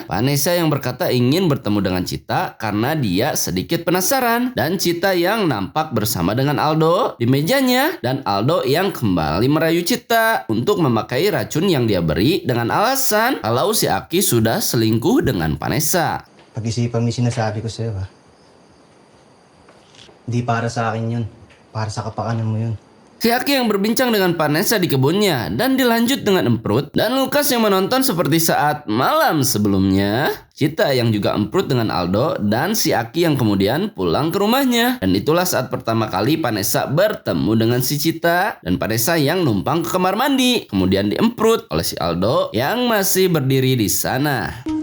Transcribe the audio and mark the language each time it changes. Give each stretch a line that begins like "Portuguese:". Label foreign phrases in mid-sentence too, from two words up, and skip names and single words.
Indonesian: Vanessa yang berkata ingin bertemu dengan Cita karena dia sedikit penasaran, dan Cita yang nampak bersama dengan Aldo di mejanya, dan Aldo yang kembali merayu Cita untuk memakai racun yang dia beri dengan alasan kalau si Aki sudah selingkuh dengan Vanessa.
Filipino: Pag-isipan mo yung sinasabi ko sa'yo, ha? Hindi para sa akin yun. Para sa kapakanan mo yun.
Indonesian: Si Aki yang berbincang dengan Vanessa di kebunnya dan dilanjut dengan emprut, dan Lukas yang menonton seperti saat malam sebelumnya. Cita yang juga emprut dengan Aldo, dan si Aki yang kemudian pulang ke rumahnya. Dan itulah saat pertama kali Vanessa bertemu dengan si Cita, dan Vanessa yang numpang ke kamar mandi kemudian diemprut oleh si Aldo yang masih berdiri di sana.